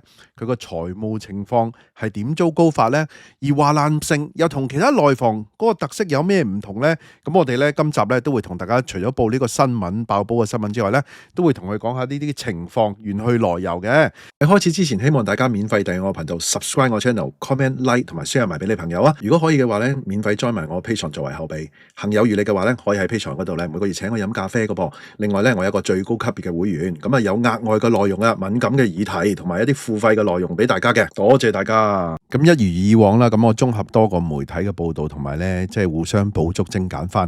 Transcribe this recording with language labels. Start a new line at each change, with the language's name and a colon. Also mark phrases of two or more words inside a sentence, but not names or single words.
Cantonese: 佢個財務情況係點糟糕法咧？而華南城又同其他內房嗰個特色有咩唔同咧？咁我哋咧今集咧都會同大家除咗報呢個新聞爆煲嘅新聞之外咧，都會同佢講下呢啲情況源去來由嘅。喺開始之前，希望大家免費訂閱我頻道 ，
English: subscribe 我 channel，comment like
Cantonese: 同埋 share 埋俾你朋友啊！如果可以嘅話咧，免費 join 埋我 Patreon 作為後備。行有餘力嘅話咧，可以喺 Patreon 嗰度咧每個月請我飲咖啡嘅噃。另外咧，我有一個最高級別嘅會員，咁啊有額外嘅內容啊，敏感嘅議題同埋一啲付費嘅內容俾大家嘅，多謝大家。咁一如以往啦，咁我綜合多個媒體嘅報道同埋咧，即係互相補足精簡翻。